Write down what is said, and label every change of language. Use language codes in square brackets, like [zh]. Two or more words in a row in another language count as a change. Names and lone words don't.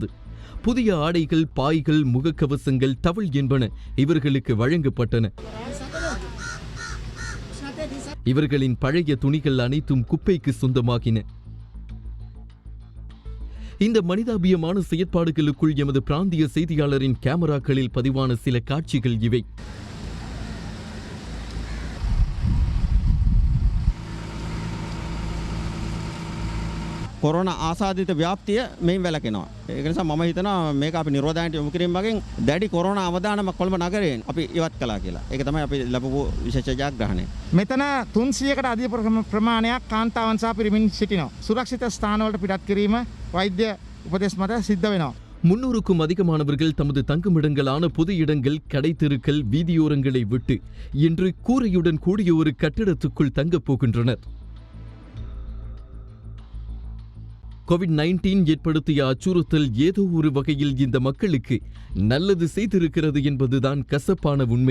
[ta] புதிய ஆடைகள், பாய்கள், முகக்கவசங்கள், டவல் என்பன இவர்களுக்கு வழங்கப்பட்டன. இவர்களின் பழைய துணிகள் அனைத்தும் குப்பைக்கு சொந்தமாகின. இந்த மனிதாபியமான செயற்பாடுகளுக்குள் எமது பிராந்திய செய்தியாளரின் கேமராக்களில் பதிவான சில காட்சிகள் இவை. [si] කොරෝනා ආසාදිත ව්‍යාප්තිය මෙයින් වැළකෙනවා. ඒක නිසා මම හිතනවා මේක අපි නිරෝධායනට යොමු කිරීම වගේ දැඩි කොරෝනා අවදානමක් කොළඹ නගරයෙන් අපි ඉවත් කළා කියලා. ඒක තමයි අපි ලැබපු විශේෂ ජයග්‍රහණය. මෙතන 300කට අධික ප්‍රමාණයක් කාන්තාවන් සහ පිරිමින් සිටිනවා. සුරක්ෂිත ස්ථානවලට පිටත් කිරීම වෛද්‍ය උපදෙස් මත සිද්ධ වෙනවා. [ta] 300க்கும் அதிகமானவர்கள் தமது தங்குமிடங்களான பொது இடங்கள், கடைத்தெருக்கள், வீதியோரங்களை விட்டு இன்று கூரையுடன் கூடிய ஒரு கட்டிடத்துக்குள் தங்கப் போகின்றனர். கோவிட்-19 ஏற்படுத்திய அச்சுறுத்தல் ஏதோ ஒரு வகையில் இந்த மக்களுக்கு நல்லது செய்திருக்கிறது என்பதுதான் கசப்பான உண்மை.